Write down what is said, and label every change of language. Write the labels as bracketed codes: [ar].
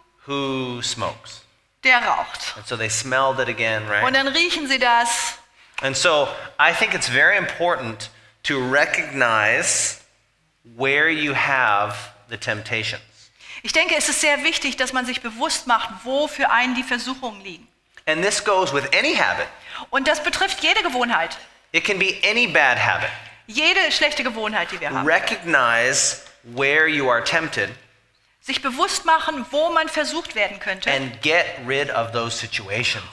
[en] who smokes. [de] der raucht. [en] And so they smelled it again, [de] Und [en] right? [de] dann riechen sie das. [en] And so I think it's very important to recognize where you have the temptations. [de] Ich denke, es ist sehr wichtig, dass man sich bewusst macht, wo für einen die Versuchungen liegen. [en] And this goes with any habit. [de] Und das betrifft jede Gewohnheit. [en] It can be any bad habit. [de] Jede schlechte Gewohnheit, die wir haben. [en] Recognize where you are tempted [de] Sich bewusst machen, wo man versucht werden könnte. [en] and get rid of those situations.